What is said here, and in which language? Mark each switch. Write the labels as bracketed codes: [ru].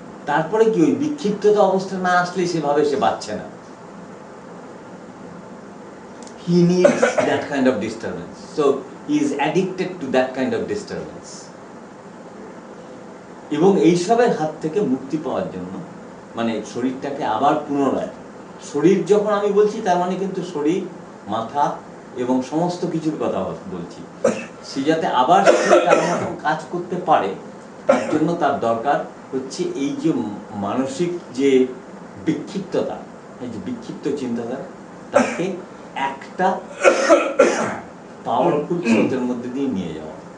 [bn] তারপরে কি ওই বিক্ষিপ্ততা অবস্থা না আসলে সেভাবে সে বাঁচছে না। [en] He needs that kind of disturbance. So he is addicted to that kind of disturbance. [bn] এবং এইসবের হাত থেকে মুক্তি পাওয়ার জন্য, মানে শরীরটাকে আবার পুনরায়, শরীর যখন আমি বলছি তার মানে কিন্তু শরীর, মাথা এবং সমস্ত কিছুর কথা বলছি, সে যাতে আবার তার মতন কাজ করতে পারে, তার জন্য তার দরকার হচ্ছে এই যে মানসিক যে বিক্ষিপ্ততা, এই যে বিক্ষিপ্ত চিন্তাধারা, তাকে একটা পাওয়ারফুল স্রোতের মধ্যে দিয়ে নিয়ে যাওয়া।